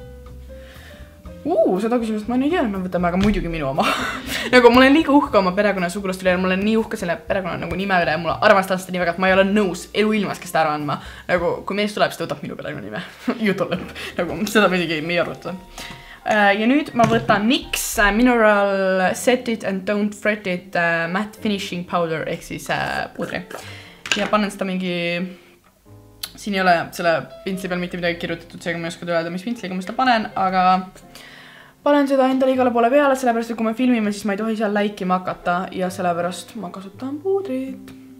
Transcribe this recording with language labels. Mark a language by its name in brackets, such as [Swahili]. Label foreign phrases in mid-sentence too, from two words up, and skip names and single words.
[Estonian] Seda küsimust ma ei tea, me võtame aga muidugi minu oma. Nagu ma olen liiga uhke oma perekonna sugulast üle ja ma olen nii uhke selle perekonna nagu nime üle ja mulle armastan seda nii väga, et ma ei ole nõus eluilmas, kes ta ära andma. Nagu kui mees tuleb, siis ta võtab minu perekonna nime. Jutu lõpp. Nagu seda muidugi me ei arvuta. Ja nüüd ma võtan NYX Mineral Set It and Don't Fret It Matte Finishing Powder ehk siis pudri. Ja panen seda mingi... Siin ei ole selle pintsli peal mitte midagi kirjutatud, seega ma ei oska öelda, mis pintsliga ma seda panen, aga panen seda endale igale poole peale, sellepärast, et kui me filmime, siis ma ei tohi seal läikima hakata ja sellepärast ma kasutan puudrit.